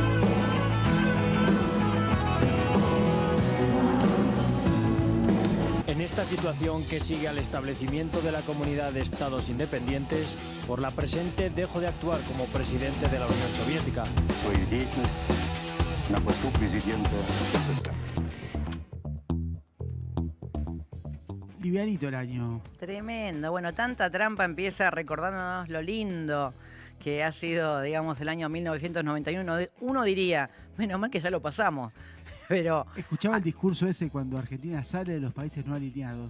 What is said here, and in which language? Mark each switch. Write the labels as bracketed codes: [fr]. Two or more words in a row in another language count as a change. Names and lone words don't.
[es] En en esta situación que sigue al establecimiento de la Comunidad de Estados Independientes, por la presente dejo de actuar como presidente de la Unión Soviética. [ru] Свою деятельность на посту президента СССР. [es] Livianito el año. Tremendo. Bueno, tanta trampa empieza recordándonos lo lindo que ha sido, digamos, el año 1991. Uno diría, menos mal que ya lo pasamos. Pero Escuchaba el discurso ese cuando Argentina sale de los países no alineados.